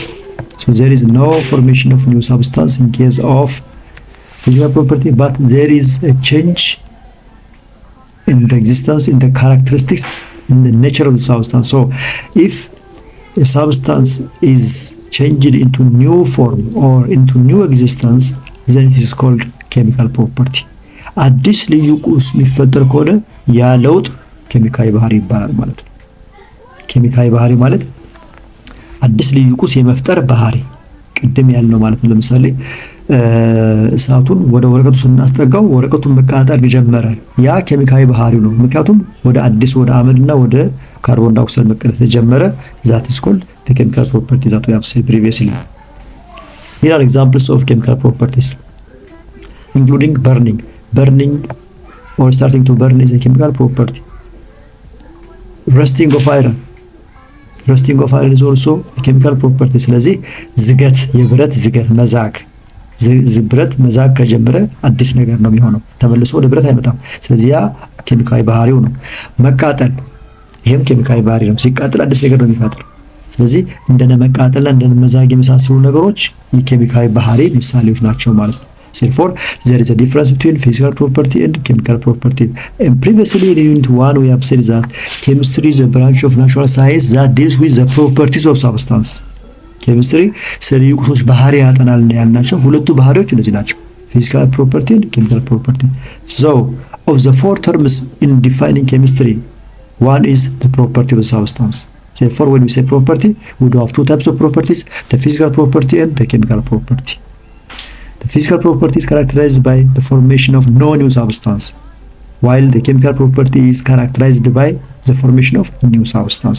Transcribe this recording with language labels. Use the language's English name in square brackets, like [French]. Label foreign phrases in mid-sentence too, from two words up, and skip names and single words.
[English] So there is no formation of new substance in case of physical property, but there is a change in the existence, in the characteristics, in the nature of the substance. So if a substance is changed into new form or into new existence, then it is called chemical property. [Amharic] አዲስ ልዩ ቁስ የሚፈጠር ከሆነ ያ ለውጥ ኬሚካዊ ባህሪ ይባላል ማለት ነው። ኬሚካዊ ባህሪ ማለት አዲስ ልዩ ቁስ የመፍጠር ባህሪ ቅድም ያልነው ማለት ነው። ለምሳሌ እሳቱን ወደ ወረቀቱ ስናስጠጋው ወረቀቱን መቃጠል ጀመረ፣ ያ ኬሚካዊ ባህሪው ነው። ምክንያቱም ወደ አዲስ ወደ አመድና ወደ ካርቦን ዳይኦክሳይድ መቀየር ተጀመረ። [English] that is called the chemical property that we have said previously. [Amharic] Here are examples of chemical properties including burning or starting to burn is a chemical property. Rusting of iron is also a chemical property. ስለዚህ ዝገት የብረት ዝገት መዛግ ብረት መዛግ ከጀመረ አዲስ ነገር ነው የሚሆነው፣ ተመልሶ ወደ ብረት አይመጣም። ስለዚህ ያ ኬሚካዊ ባህሪው ነው። መቃጠል ይሄም ኬሚካዊ ባህሪ ነው። ሲቃጠል አዲስ ነገር ነው የሚፈጥር። ስለዚህ እንደነ መቃጠልና እንደነ መዛግ የመሳሰሉ ነገሮች የኬሚካዊ ባህሪ ምሳሌዎች ናቸው ማለት ነው። [English] Therefore, there is a difference between physical property and chemical property. And previously in Unit 1, we have said that chemistry is a branch of natural science that deals with the properties of substance. [Amharic] Chemistry ስለ ቁሶች ባህሪ ያጠናል ያልናቸው ሁለቱ ባህሪዎች እነዚህ ናቸው፣ [English] physical property and chemical property. So, of the four terms in defining chemistry, one is the property of the substance. Therefore, when we say property, we do have two types of properties, the physical property and the chemical property. The physical property is characterized by the formation of no new substance, while the chemical property is characterized by the formation of new substance.